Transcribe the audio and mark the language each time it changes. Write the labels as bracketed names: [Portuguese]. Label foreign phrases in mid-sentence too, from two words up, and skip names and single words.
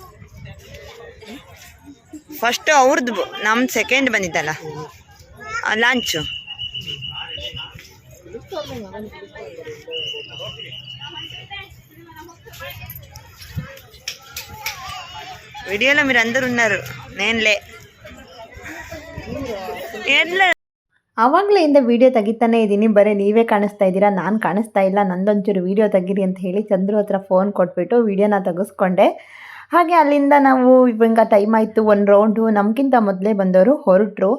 [Kannada] ಫಸ್ಟ್ ಅವ್ರದ್ದು, ನಮ್ದು ಸೆಕೆಂಡ್ ಬಂದಿದ್ದಲ್ಲ ಲಾಂಚು. [Telugu] వీడియోలో మీరు అందరు ఉన్నారు, నేనులే ಎಲ್ಲ. [Kannada] ಆವಾಗಲೆಯಿಂದ ವೀಡಿಯೋ ತೆಗಿತಾನೆ ಇದ್ದೀನಿ, ಬರೀ ನೀವೇ ಕಾಣಿಸ್ತಾ ಇದ್ದೀರಾ, ನಾನು ಕಾಣಿಸ್ತಾ ಇಲ್ಲ. ನಂದೊಂಚೂರು ವೀಡಿಯೋ ತೆಗೀರಿ ಅಂತ ಹೇಳಿ ಚಂದ್ರು ಹತ್ರ ಫೋನ್ ಕೊಟ್ಬಿಟ್ಟು ವೀಡಿಯೋನ ತೆಗೆಸ್ಕೊಂಡೆ. ಹಾಗೆ ಅಲ್ಲಿಂದ ನಾವು ಇವಾಗ ಟೈಮ್ ಆಯಿತು, ಒಂದು ರೌಂಡು ನಮಗಿಂತ ಮೊದಲೇ ಬಂದವರು ಹೊರಟರು.